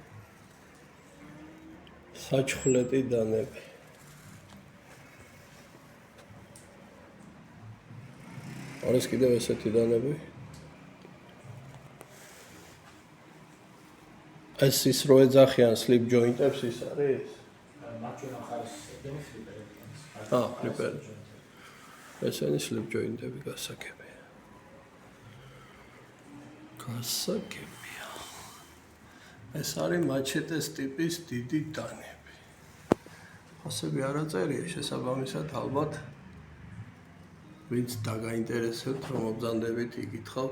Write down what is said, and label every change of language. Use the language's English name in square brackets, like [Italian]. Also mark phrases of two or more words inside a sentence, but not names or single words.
[Georgian] საჩხლეტი დანები. არის კიდევ ესეთი დანები. ეს ის რო ეძახიან [English] slip joint- [Georgian] ებს ის არის? მარჯვენა მხარეს ეგენი ფლიპერები არის. ფლიპერი. ესენი [English] slip joint- [Georgian] ები გასაგებია. ეს არის მაჩეტეს ტიპის დიდი დანები. ფასები არ აწერია შესაბამისად ალბათ ვინც დაგაინტერესებთ რომ მობრძანდებით იკითხავთ.